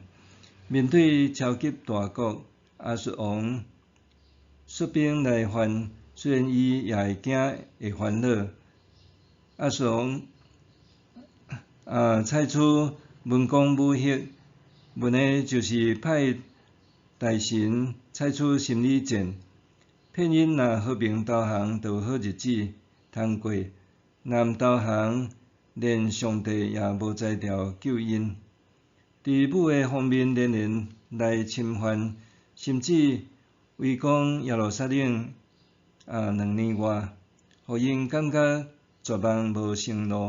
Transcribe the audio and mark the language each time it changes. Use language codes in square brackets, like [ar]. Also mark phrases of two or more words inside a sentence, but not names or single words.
[nan] 面对超级大国亚述王率兵来犯，虽然伊也会惊会烦恼。亚述王采取文攻武吓，文的就是派大臣采取心理战，骗因若和平投降，就有好日子通过；若毋投降，连上帝也无才调救因。伫武的方面，连连来侵犯，甚至围攻耶路撒冷2年外，互因感觉绝望无生路。